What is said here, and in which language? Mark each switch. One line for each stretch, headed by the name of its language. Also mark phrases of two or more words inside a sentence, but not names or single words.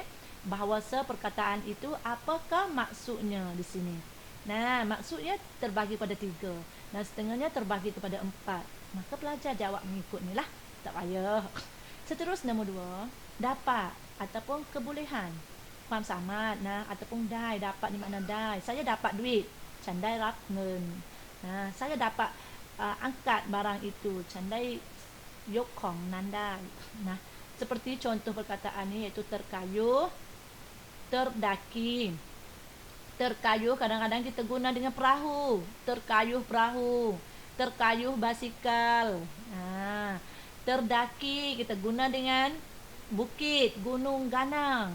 Malay: Bahawasa perkataan itu apakah maksudnya di sini. Nah, maksudnya terbagi pada 3 dan setengahnya terbagi kepada 4. Maka pelajar jawab mengikut ni lah. Tak payah. Seterusnya nombor 2, dapat ataupun kebolehan.
Thai: ความสามารถนะ
Malay: ataupun ได้ dapat ni makna ได้ saya dapat duit
Thai: ฉันได้รับเงินนะ
Malay: saya dapat angkat barang itu
Thai: ฉันได้ยกของนั้นได้นะ
Malay: seperti contoh perkataan ni iaitu terkayuh, terdaki. Terkayuh kadang-kadang kita guna dengan perahu. Terkayuh perahu, terkayuh basikal. Terdaki kita guna dengan bukit, gunung ganang.